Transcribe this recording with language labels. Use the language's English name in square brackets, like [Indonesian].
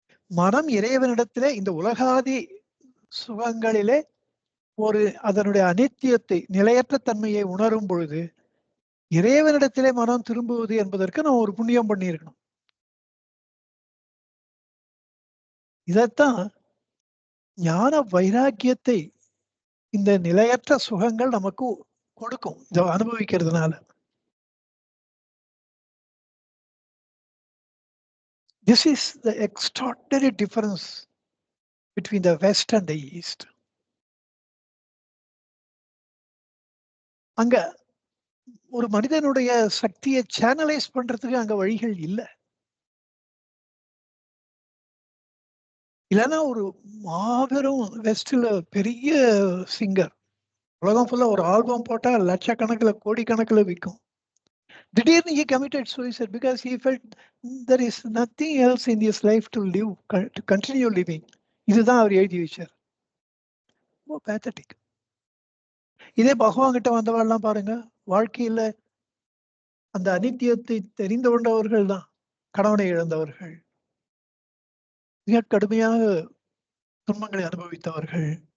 [Tamil] மனம் இறைவனிடத்திலே இந்த உலகாதி சுகங்களிலே ஒரு அதனுடைய அனித்தியத்தை, நிலையற்ற தன்மையை உணரும் பொழுது இறைவனிடத்திலே மனம் திரும்புவது என்பதற்கு நான் ஒரு புண்ணியம் பண்ணியிருக்கணும். இதைத்தான் ஞான வைராக்கியத்தை இந்த நிலையற்ற சுகங்கள் நமக்கு கொடுக்கும், இதை அனுபவிக்கிறதுனால. [English] This is the extraordinary difference between the West and the East. [Tamil] அங்க ஒரு மனிதனுடைய சக்தியை சேனலைஸ் பண்றதுக்கு அங்க வழிகள் இல்லை. இல்லைன்னா ஒரு மாபெரும் வெஸ்ட்ல பெரிய சிங்கர் உலகம் ஃபுல்லா ஒரு ஆல்பம் போட்டா லட்சக்கணக்கில் கோடிக்கணக்கில் விற்கும். திடீர்னு [English] he committed suicide because he felt there is nothing else in his life to live, to continue living. [Tamil] இதுதான் அவர் எழுதி வச்சார். பேத்தட்டிக். இதே பகவான் கிட்ட வந்தவெல்லாம் பாருங்க, வாழ்க்கையில அந்த அனித்தியத்தை தெரிந்து கொண்டவர்கள் தான் கணவனை இழந்தவர்கள், மிக கடுமையாக துன்பங்களை அனுபவித்தவர்கள்.